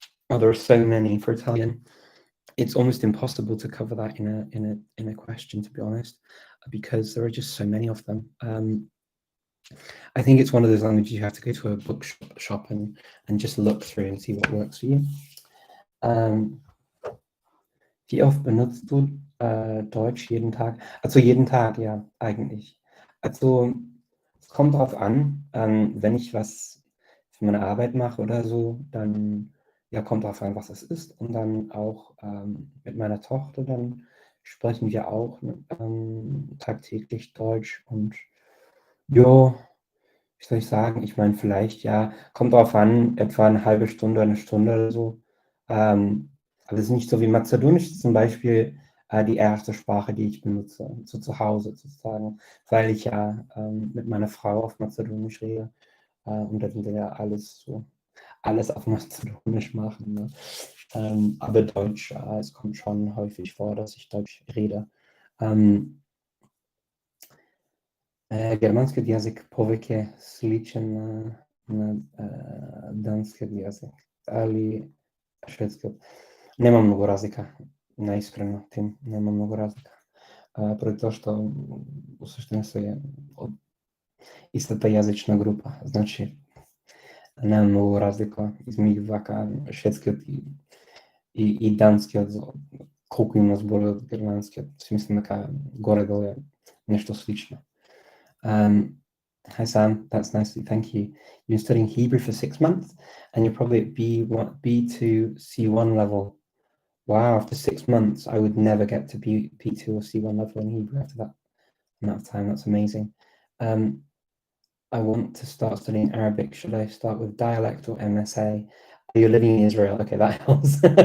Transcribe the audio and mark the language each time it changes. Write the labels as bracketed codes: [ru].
[en] Oh, there are so many for Italian. It's almost impossible to cover that in a question, to be honest, because there are just so many of them. I think it's one of those languages you have to go to a bookshop and just look through and see what works for you. [de] Wie oft benutzt du Deutsch jeden Tag? Also jeden Tag, ja, eigentlich. Also es kommt drauf an, wenn ich was für meine Arbeit mache oder so, dann ja, kommt drauf an, was es ist. Und dann auch mit meiner Tochter, dann sprechen wir auch tagtäglich Deutsch. Und ja, wie soll ich sagen? Ich meine, vielleicht, ja, kommt drauf an, etwa eine halbe Stunde, eine Stunde oder so. Aber es ist nicht so wie Mazedonisch zum Beispiel die erste Sprache, die ich benutze, so zu Hause sozusagen, weil ich ja mit meiner Frau auf Mazedonisch rede und dann wir ja alles auf Mazedonisch machen. Ne? Aber Deutsch, es kommt schon häufig vor, dass ich Deutsch rede. [mk] Германският язик повеќе сличен на данскиот язик, али шведскиот. Нема многу разлика, наискрено, Тим, нема многу разлика. Поради тоа што усуштина се од истата јазична група, значи нема многу разлика измеѓу вака шведскиот и данскиот, колку има зборови од германскиот, си мислам дека горе-долу е нешто слично. [en] Hi Sam, that's nice. Thank you. You've been studying Hebrew for 6 months and you're probably at B2 C1 level. Wow, after 6 months, I would never get to B2 or C1 level in Hebrew after that amount of time. That's amazing. I want to start studying Arabic. Should I start with Dialect or MSA? You're living in Israel. Okay, that helps.